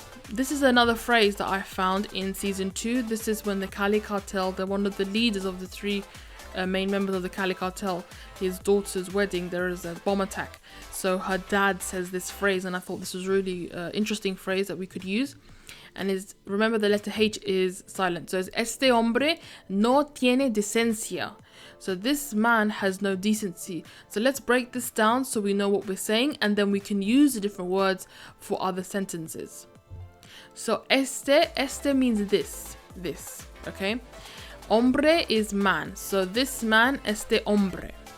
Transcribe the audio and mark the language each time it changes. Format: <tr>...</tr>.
<en>This is another phrase that I found in season 2. This is when the Cali cartel, they're one of the leaders of the three main members of the Cali cartel, his daughter's wedding, there is a bomb attack. So her dad says this phrase, and I thought this was really interesting phrase that we could use. And is, remember the letter H is silent. So it's</en> <es>este hombre no tiene decencia.</es> <en>So this man has no decency. So let's break this down so we know what we're saying, and then we can use the different words for other sentences. So este means this, okay? Hombre is man, so this man,</en> <es>este hombre.</es>